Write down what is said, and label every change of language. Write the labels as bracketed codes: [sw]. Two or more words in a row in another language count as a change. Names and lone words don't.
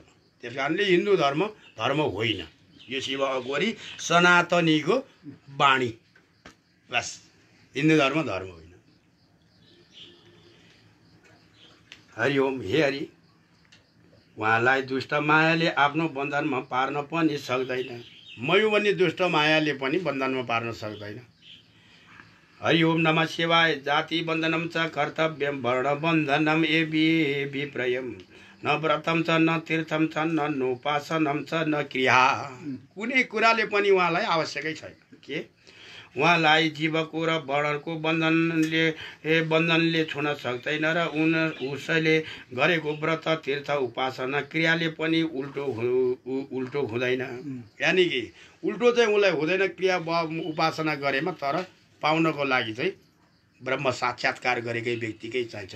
[ne] त्यस कारणले हिन्दू धर्म धर्म होइन। यो शिव अघोरी सनातनीको बाणी, बस। हिन्दू धर्म धर्म होइन। [sa] हरि ओम। [ne] हे हरि, उहाँलाई दुष्ट मायाले आफ्नो बन्धनमा पार्न पनि सक्दैन। मयु भन्ने दुष्ट मायाले पनि बन्धनमा पार्न सक्दैन। [sa] हरि ओम नमः शिवाय। जाति बन्धनम च कर्तव्यम वर्ण बन्धनम ए विप्रयम न व्रतम च न तीर्थम च न नोपासनम च न क्रिया। [ne] कुनै कुराले पनि उहाँलाई आवश्यकै छैन। के उहाँलाई जीवको र वर्णको बन्धनले छुन सक्दैन र उसैले गरेको व्रत तीर्थ उपासना क्रियाले पनि उल्टो हुँदैन। यानि कि उल्टो चाहिँ उसलाई हुँदैन क्रिया उपासना गरेमा, तर पाउनको लागि चाहिँ ब्रह्म साक्षात्कार गरेकै व्यक्तिकै चाहिन्छ।